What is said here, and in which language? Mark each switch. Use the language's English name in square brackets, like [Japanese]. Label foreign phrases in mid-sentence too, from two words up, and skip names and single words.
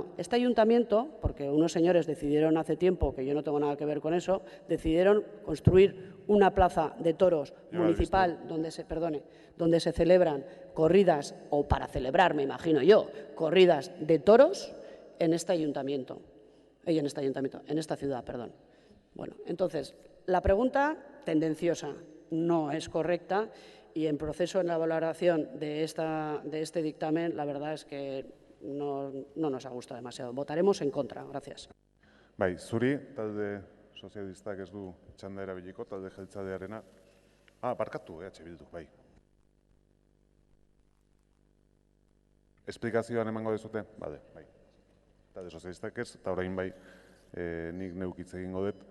[Spanish] Este ayuntamiento, porque unos señores decidieron hace tiempo, que yo no tengo nada que ver con eso, decidieron construir una plaza de toros municipal donde se celebran corridas, o para celebrar, me imagino yo, corridas de toros en este ayuntamiento, en esta ciudad, perdón. Bueno, entonces, la pregunta tendenciosa no es correcta y en proceso, en la valoración de este dictamen, la verdad es que no nos ha gustado demasiado. Votaremos en contra. Gracias. [Basque] Bai, zuri, talde sozialistak ez du txanda erabiliko, talde jeltzalearena. Barkatu, Bildu, bai. Esplikazioan emango dezute? Bale, bai. Talde sozialistak ez, eta orain bai, nik neukitz egingo dut.